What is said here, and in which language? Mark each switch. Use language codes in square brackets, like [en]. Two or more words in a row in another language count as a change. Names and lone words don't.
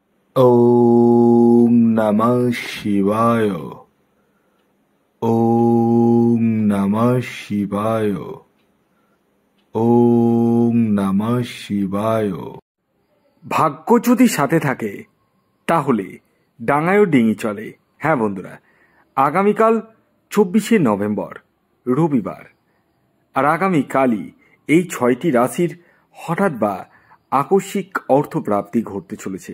[sa] ওম নমঃ শিবায়। ওম নমঃ শিবায়। ওম নমঃ শিবায়। [bn] ভাগ্য যদি সাথে থাকে তাহলে ডাঙায়ও ডিঙি চলে। হ্যাঁ বন্ধুরা, আগামীকাল 24শে নভেম্বর রবিবার, আর আগামীকালই এই 6টি রাশির হঠাৎ বা আকস্মিক অর্থপ্রাপ্তি ঘটতে চলেছে।